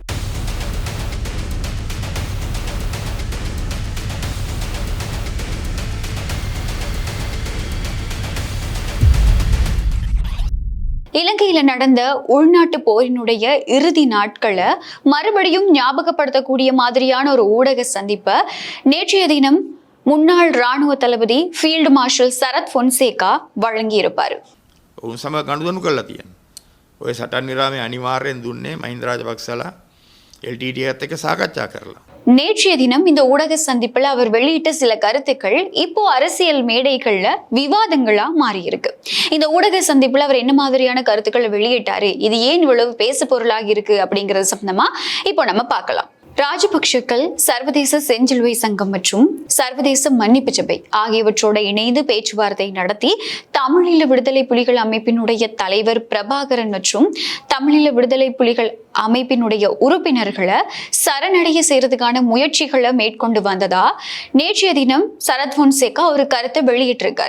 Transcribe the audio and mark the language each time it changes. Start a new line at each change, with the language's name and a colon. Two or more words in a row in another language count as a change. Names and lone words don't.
Tamil: இலங்கையில நடந்த உள்நாட்டு போரினுடைய இறுதி நாட்களை மறுபடியும் ஞாபகப்படுத்தக்கூடிய மாதிரியான ஒரு ஊடக சந்திப்பை நேற்றைய தினம் முன்னாள் ராணுவ தளபதி ஃபீல்டு மார்ஷல் சரத் பொன்சேகா வழங்கியிருப்பார்.
Sinhala: ඔය සටන් විරාමයේ අනිවාර්යෙන් දුන්නේ මහින්ද රාජපක්ෂලා LTTEත් එක්ක සාකච්ඡා කරලා.
Tamil: நேற்றைய தினம் இந்த ஊடக சந்திப்பில் அவர் வெளியிட்ட சில கருத்துக்கள் இப்போ அரசியல் மேடைகள்ல விவாதங்களா மாறி இருக்கு. இந்த ஊடக சந்திப்புல அவர் என்ன மாதிரியான கருத்துக்களை வெளியிட்டாரு, இது ஏன் இவ்வளவு பேசு பொருளாகி இருக்கு அப்படிங்கறது சம்பந்தமா இப்போ நம்ம பார்க்கலாம். ராஜபக்சேக்கள் சர்வதேச செஞ்சிலுவை சங்கம் மற்றும் சர்வதேச மன்னிப்பு சபை ஆகியவற்றோட இணைந்து பேச்சுவார்த்தை நடத்தி தமிழீழ விடுதலை புலிகள் அமைப்பினுடைய தலைவர் பிரபாகரன் மற்றும் தமிழீழ விடுதலை புலிகள் அமைப்பினுடைய உறுப்பினர்களை சரணடைய செய்யறதுக்கான முயற்சிகளை மேற்கொண்டு வந்ததா நேற்றைய தினம் சரத் பொன்சேகா ஒரு கருத்தை வெளியிட்டிருக்காரு.